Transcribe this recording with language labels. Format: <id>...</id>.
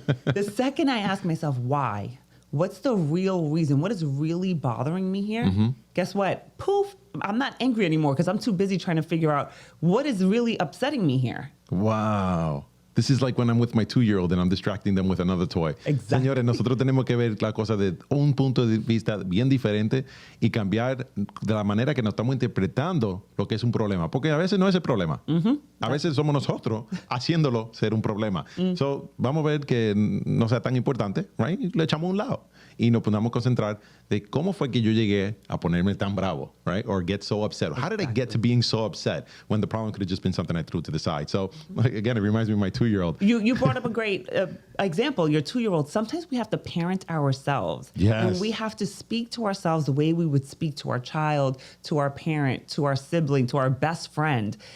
<en>The second I ask myself, why? What's the real reason? What is really bothering me here? Guess what? Poof, I'm not angry anymore because I'm too busy trying to figure out what is really upsetting me here. Wow. This is like when I'm with my 2-year-old and I'm distracting them with another toy. Exactly.</en> <es>Señores, nosotros tenemos que ver la cosa de un punto de vista bien diferente y cambiar de la manera que nos estamos interpretando lo que es un problema. Porque a veces no es el problema. A veces somos nosotros haciéndolo ser un problema. So, vamos a ver que no sea tan importante, right? Le echamos a un lado y nos podamos concentrar de cómo fue que yo llegué a ponerme tan bravo, right?</es> <en>Or get so upset. How did I get to being so upset when the problem could have just been something I threw to the side? So, again, it reminds me of my 2-year-old. You brought up a great example, your 2-year-old. Sometimes we have to parent ourselves. Yes. And we have to speak to ourselves the way we would speak to our child, to our parent, to our sibling, to our best friend.</en>